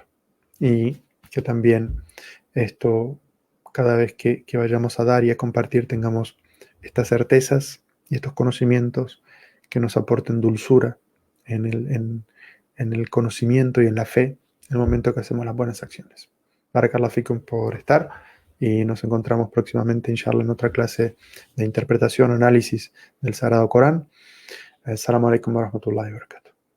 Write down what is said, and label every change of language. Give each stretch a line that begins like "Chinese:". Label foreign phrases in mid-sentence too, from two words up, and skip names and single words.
Spanish: Y que también esto, cada vez que vayamos a dar y a compartir, tengamos estas certezas y estos conocimientos que nos aporten dulzura en el conocimiento y en la fe en el momento que hacemos las buenas acciones.
Arabic: بارك الله فيكم
Spanish: por estar y nos encontramos próximamente, inshallah, en otra clase de interpretación, análisis del Sagrado Corán.
Arabic: السلام عليكم ورحمة الله وبركاته.